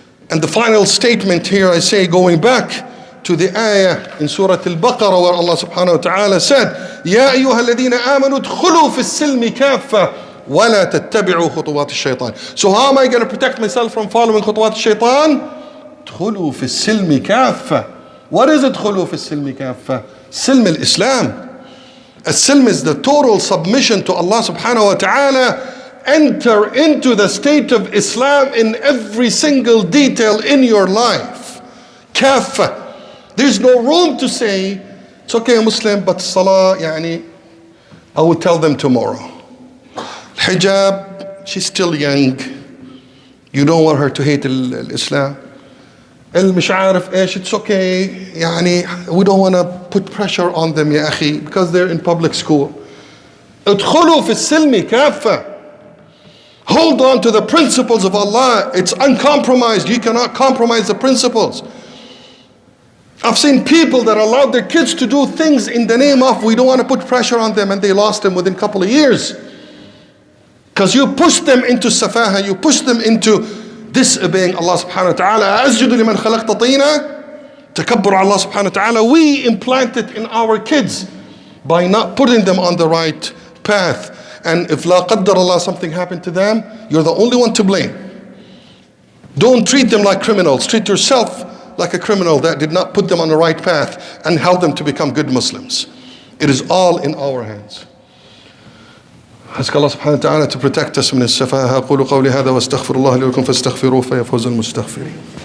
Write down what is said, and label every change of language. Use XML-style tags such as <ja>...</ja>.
<en>And the final statement here, I say, going back to the ayah in Surah Al-Baqarah where Allah subhanahu wa ta'ala said,</en> <ar>Ya ayyuha alladhina amanu dkhulu fi as-silmi kaffa وَلَا تَتَّبِعُوا خُطُوَاتِ الشَّيْطَانِ.</ar> <en>So how am I going to protect myself from following</en> <ar>خطوات الشيطان? ادخلوا في السلم كافة.</ar> <en>What is</en> <ar>ادخلوا في السلم كافة? سلم الإسلام.</ar> <en>As-silm is the total submission to Allah subhanahu wa ta'ala. Enter into the state of Islam in every single detail in your life.</en> <ar>كافة.</ar> <en>There's no room to say, it's okay, Muslim, but Salah, يعني, I will tell them tomorrow. Hijab, she's still young. You don't want her to hate Islam.</en> <ar>مش عارف ايش,</ar> <en>it's okay. يعني, we don't want to put pressure on them</en> <ar>يا أخي,</ar> <en>because they're in public school.</en> <ar>ادخلوا في السلم كافة.</ar> <en>Hold on to the principles of Allah. It's uncompromised. You cannot compromise the principles. I've seen people that allowed their kids to do things in the name of, we don't want to put pressure on them, and they lost them within a couple of years. Because you push them into safaha, you push them into disobeying Allah subhanahu wa ta'ala.</en> <ar>أَسْجُدُ لِمَنْ خَلَقْتَ طِينًا. Takabbur Allah subhanahu wa ta'ala.</ar> <en>We implant it in our kids by not putting them on the right path. And if la qaddar Allah, something happened to them, you're the only one to blame. Don't treat them like criminals. Treat yourself like a criminal that did not put them on the right path and help them to become good Muslims. It is all in our hands. Ask Allah subhanahu wa ta'ala to protect us</en> <ar>من السفاهة. أقول قولي هذا واستغفر الله لي ولكم فاستغفروه فيفوز المستغفرين.</ar>